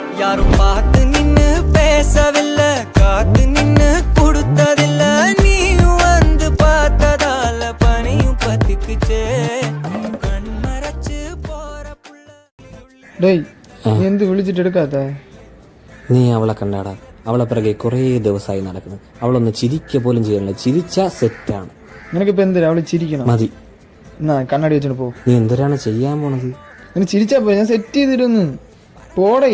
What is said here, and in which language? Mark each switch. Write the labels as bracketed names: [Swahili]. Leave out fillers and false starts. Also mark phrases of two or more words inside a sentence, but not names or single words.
[Tamil] யாரும் பார்த்து நின்னு பேசவில்லை, காத்து நின்னு கொடுத்ததில்ல, நீயும் வந்து பார்த்ததால பனியும் பத்திக்குச்சே, கண்மறைச்சு போற புள்ள. [Malayalam] ഡേയ് നീ എന്ത് വിളിച്ചിട്ട് എടുക്കാത്ത? നീ അവളെ കണ്ടാടാ, അവളെ പിറകെ കുറേ ദിവസമായി നടക്കുന്നു. അവളൊന്ന് ചിരിക്കുക പോലും ചെയ്യണില്ല. ചിരിച്ചാ സെറ്റാണ്. നിനക്കിപ്പോ എന്തിനാ അവള് ചിരിക്കണം? മതി. എന്നാ കണ്ണാടി വെച്ചിട്ട് പോ. നീ എന്തിനാണ് ചെയ്യാൻ പോണത്? നീ ചിരിച്ചാ പോ, ഞാൻ സെറ്റ് ചെയ്തിരുന്നു. പോടേ.